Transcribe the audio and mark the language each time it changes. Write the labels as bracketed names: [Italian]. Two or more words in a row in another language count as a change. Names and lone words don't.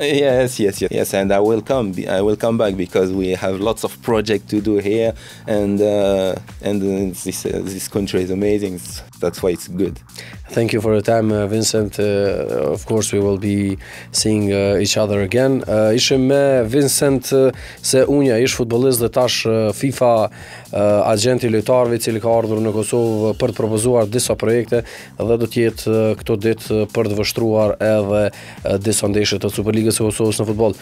[English] Yes, and I will come. I will come back, because we have lots of projects to do here, and this country is amazing. That's why it's good. Thank you for your time, Vincent. Of course, we will be seeing each other again. [Albanian] Ishim me Vincent Ce Ougna, ish futbollist dhe tash FIFA Agjenti lojtarëve, i cili ka ardhur në Kosovë për të propozuar disa projekte, dhe do të jetë këto ditë për të vështruar edhe disa ndeshje të Superligës së Kosovës në futboll.